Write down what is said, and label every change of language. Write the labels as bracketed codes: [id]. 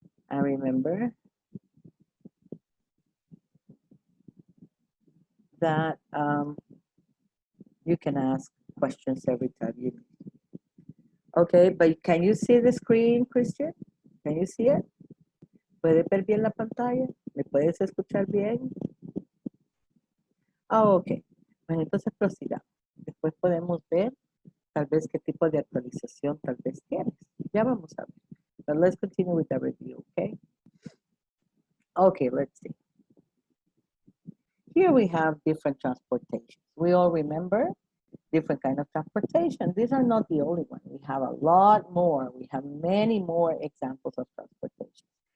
[en] And remember that you can ask questions every time you need. Okay, but can you see the screen, Christian? Can you see it? [es] ¿Puede ver bien la pantalla? ¿Me puedes escuchar bien? Ok. Bueno, entonces prosigamos. Después podemos ver tal vez qué tipo de actualización tal vez tienes. Ya vamos a ver. [en] But let's continue with the review, okay? Okay, let's see. Here we have different transportations. We all remember different kind of transportation. These are not the only one. We have a lot more. We have many more examples of transportation.